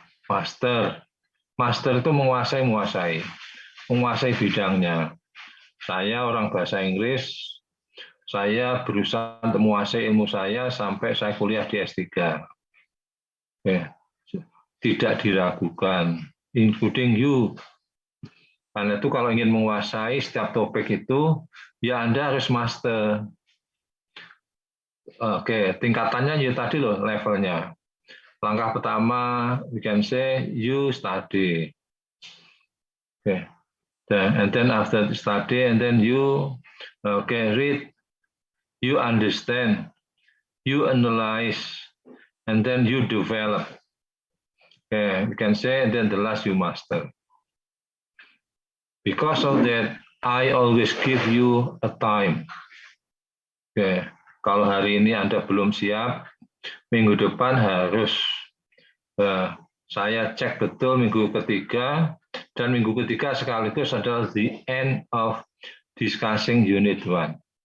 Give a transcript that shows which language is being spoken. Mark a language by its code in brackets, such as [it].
[id] Master itu menguasai bidangnya. Saya orang bahasa Inggris, saya berusaha untuk menguasai ilmu saya sampai saya kuliah di S3. Tidak diragukan, [en] including you. [id] Karena itu kalau ingin menguasai setiap topik itu, ya Anda harus master. Tingkatannya ya tadi loh levelnya. Langkah pertama, [en] we can say you study. And then after study, and then you read, you understand, you analyze, and then you develop. We can say, and then the last you master. Because of that, I always give you a time. [id] Kalau hari ini Anda belum siap, minggu depan harus saya cek betul minggu ketiga, dan minggu ketiga sekaligus adalah [en] the end of discussing unit 1.